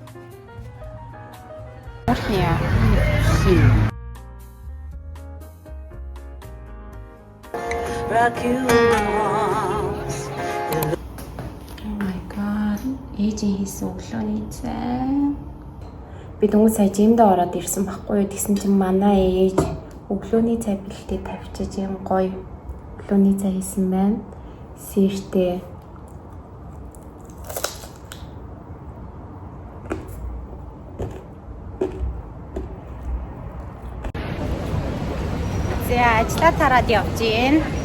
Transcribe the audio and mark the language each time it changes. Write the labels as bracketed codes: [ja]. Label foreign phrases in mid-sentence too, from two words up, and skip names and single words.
[mn] Яа. [en] Oh my god. [mn] Ээжийн хийсэн өглөөний цай. Би дөнгөж сая жимдээ ороод ирсэн байхгүй юу? Тэгсэн чинь манай ээж өглөөний цай бэлтээ тавьчих юм гоё өглөөний цай хийсэн байна. Сэртэй. За ажлаа тараад явж гин.